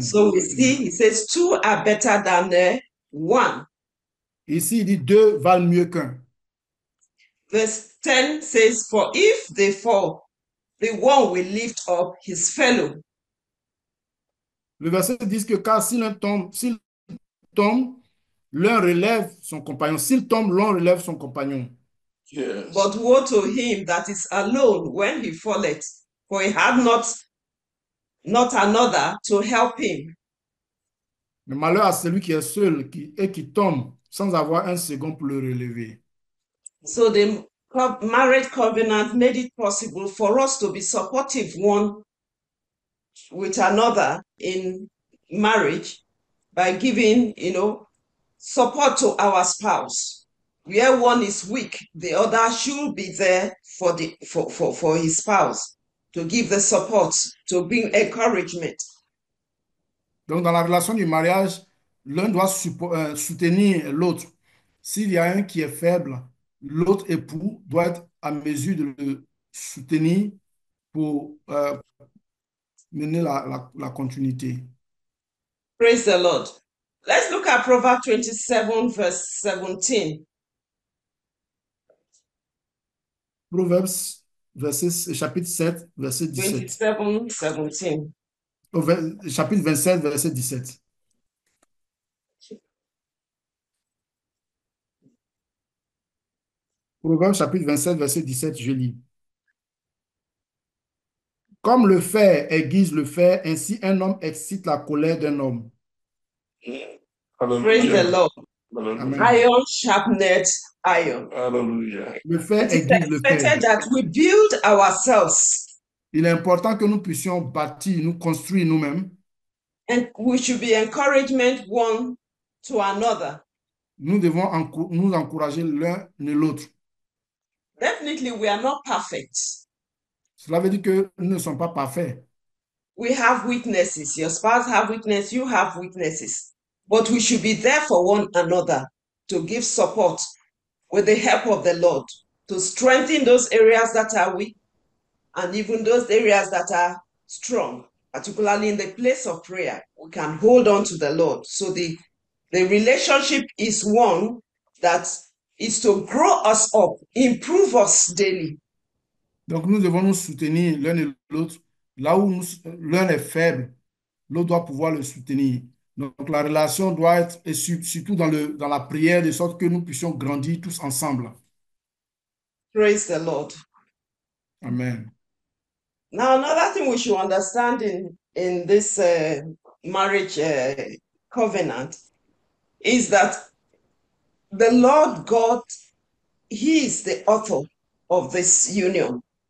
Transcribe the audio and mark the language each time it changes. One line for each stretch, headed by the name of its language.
English: So we see, he says, two are better than one.
French: Ici, il dit deux valent mieux qu'un.
English: Verse 10 says, for if they fall, the one will lift up his fellow.
French: Le verset dit que car s'il tombe, l'un relève son compagnon. S'il tombe, l'un relève son compagnon.
English: Yes. But woe to him that is alone when he falleth, for he had not another to help him.
French: Le malheur à celui qui est seul et qui tombe sans avoir un second pour le relever.
English: So the marriage covenant made it possible for us to be supportive one with another in marriage by giving, support to our spouse. Where one is weak, the other should be there for his spouse to give the support, to bring encouragement.
French: Donc, dans la relation du mariage, l'un doit soutenir l'autre. S'il y a un qui est faible, l'autre époux doit être à mesure de le soutenir pour mener la continuité.
English: Praise the Lord. Let's look at Proverbs 27, verse 17.
French: Proverbes, chapitre 7, verset 17.
English: 27, 17.
French: Chapitre 27, verset 17. Proverbes, chapitre 27, verset 17, je lis. Comme le fer aiguise le fer, ainsi un homme excite la colère d'un homme.
English: Praise the Lord. Amen. Iron sharpened iron. Hallelujah.
French: Le fer
English: It is
French: aiguise le fer.
English: expected that we build ourselves,
French: Il est important que nous puissions bâtir, nous construire nous-mêmes.
English: and we should be encouragement one to another.
French: Nous devons nous encourager l'un et l'autre.
English: Definitely, we are not perfect.
French: Cela veut dire que nous ne sommes pas parfaits.
English: We have weaknesses. Your spouse have weaknesses. You have weaknesses. But we should be there for one another to give support with the help of the Lord to strengthen those areas that are weak and even those areas that are strong, particularly in the place of prayer. We can hold on to the Lord. So the relationship is one that is to grow us up, improve us daily.
French: Donc nous devons nous soutenir l'un et l'autre. Là où l'un est faible, l'autre doit pouvoir le soutenir. Donc la relation doit être, et surtout dans la prière, de sorte que nous puissions grandir tous ensemble.
English: Praise the Lord. Amen. Now, another thing we should understand in this marriage covenant is that the Lord God, He is the author of this union.